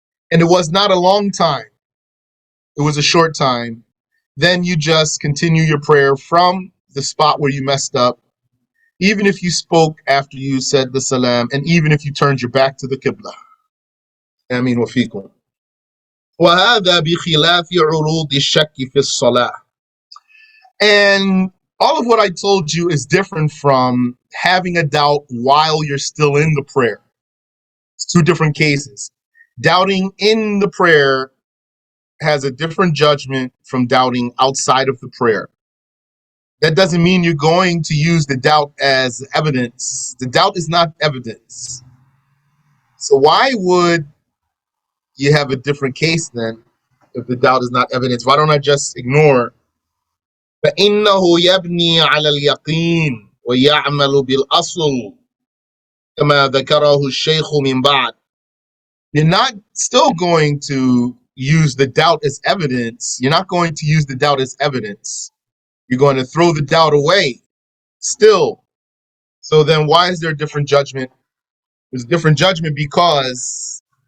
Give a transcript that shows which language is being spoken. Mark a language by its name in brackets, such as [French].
[English] And it was not a long time. It was a short time. Then you just continue your prayer from the spot where you messed up, even if you spoke after you said the salam, and even if you turned your back to the qibla. [Arabic] Ameen wa fikum. وهذا بخلاف عروض الشك في الصلاة. [English] And all of what I told you is different from having a doubt while you're still in the prayer. It's 2 different cases. Doubting in the prayer has a different judgment from doubting outside of the prayer. That doesn't mean you're going to use the doubt as evidence. The doubt is not evidence. So why would you have a different case then if the doubt is not evidence? Why don't I just ignore [Arabic] فإنه يبني على اليقين ويعمل بالأصل كما ذكره الشيخ من بعد. [English] You're not still going to use the doubt as evidence. You're not going to use the doubt as evidence. You're going to throw the doubt away still. So then why is there a different judgment? There's a different judgment because